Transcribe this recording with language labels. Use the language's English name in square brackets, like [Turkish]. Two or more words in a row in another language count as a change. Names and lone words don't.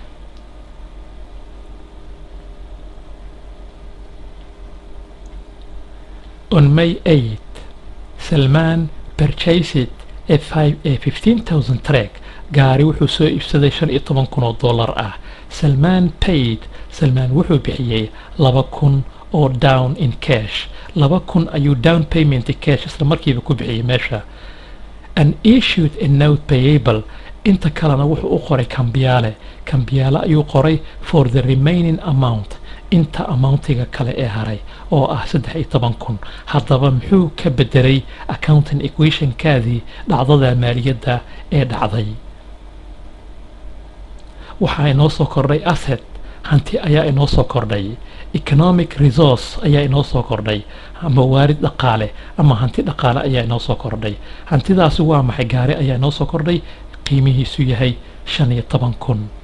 [English] On May 8, Salman purchased a 15,000 truck [Somali] gaari wuxuu soo iibsaday $15,000 ah [English] Salman paid Salman [Somali] wuxuu bixiyay 2,000 oo [English] down in cash [Somali] 2,000 ayuu [English] down payment [Somali] cash isla markiiba ku bixiyay meesha [English] and issued a note payable [Somali] inta kalena wuxuu u qoray kambiyaale ayuu qoray [English] for the remaining amount [Somali] inta amountiga kale ee haray oo ah 13,000 haddaba muxuu ka bedelay [English] accounting equation [Somali] kaadii dhacdada maaliyadda ee dhacday waxaa inoo soo kordhay asset hanti ayaa inoo soo kordhay [English] economic resource [Somali] ayaa inoo soo kordhay ama waarid dhaqaale ama hanti dhaqaale ayaa inoo soo kordhay hantidaasi waa maxay gaari ayaa inoo soo kordhay qiimihiisu yahay 15,000